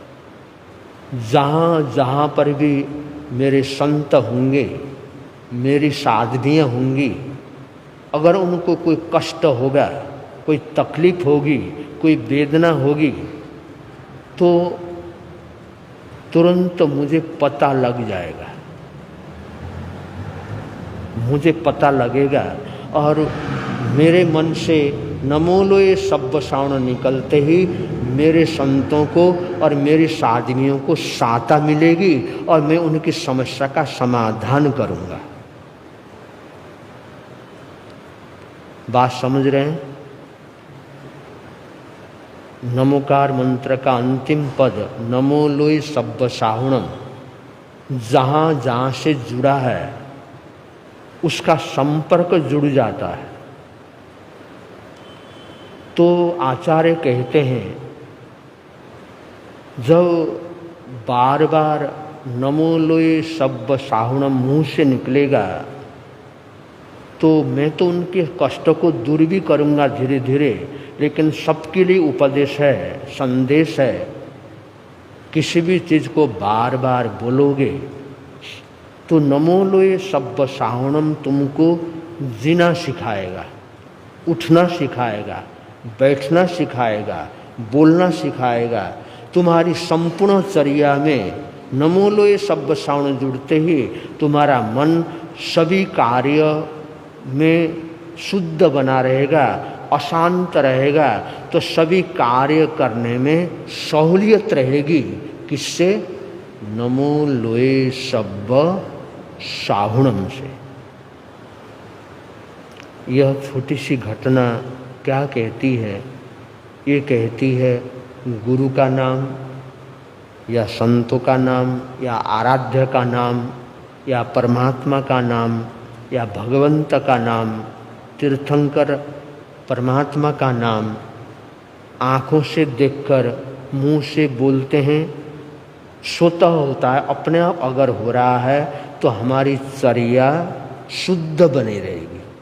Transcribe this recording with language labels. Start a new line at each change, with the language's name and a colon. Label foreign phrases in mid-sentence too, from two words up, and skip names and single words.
Hindi: जहाँ जहाँ पर भी मेरे संत होंगे, मेरी साधवियाँ होंगी, अगर उनको कोई कष्ट होगा, कोई तकलीफ होगी, कोई वेदना होगी, तो तुरंत मुझे पता लग जाएगा, मुझे पता लगेगा और मेरे मन से
Prakrit languages: नमो लोए सब्ब साउण
Hindi: निकलते ही मेरे संतों को और मेरी साधवियों को सहायता मिलेगी और मैं उनकी समस्या का समाधान करूंगा। बात समझ रहे हैं? नमोकार मंत्र का अंतिम पद
Prakrit languages: नमो लोए सब्ब साहुणम,
Hindi: जहाँ जहाँ से जुड़ा है उसका संपर्क जुड़ जाता है। तो आचार्य कहते हैं, जब बार बार
Prakrit languages: नमो लोए सब्ब साहुणम
Hindi: मुँह से निकलेगा तो मैं तो उनके कष्ट को दूर भी करूँगा धीरे धीरे, लेकिन सबके लिए उपदेश है, संदेश है। किसी भी चीज़ को बार बार बोलोगे तो
Prakrit languages: नमो लोए सब्ब साहुणम
Hindi: तुमको जीना सिखाएगा, उठना सिखाएगा, बैठना सिखाएगा, बोलना सिखाएगा। तुम्हारी संपूर्ण चर्या में
Prakrit languages: नमो लोए सब्ब साहुण
Hindi: जुड़ते ही तुम्हारा मन सभी कार्य में शुद्ध बना रहेगा, अशांत रहेगा, तो सभी कार्य करने में सहूलियत रहेगी। किससे?
Prakrit languages: नमो लोए सब्ब साहुणम से।
Hindi: यह छोटी सी घटना क्या कहती है? ये कहती है गुरु का नाम या संतों का नाम या आराध्य का नाम या परमात्मा का नाम या भगवंत का नाम, तीर्थंकर परमात्मा का नाम आँखों से देखकर, मुंह से बोलते हैं, स्वतः होता है, अपने आप अगर हो रहा है तो हमारी चर्या शुद्ध बनी रहेगी।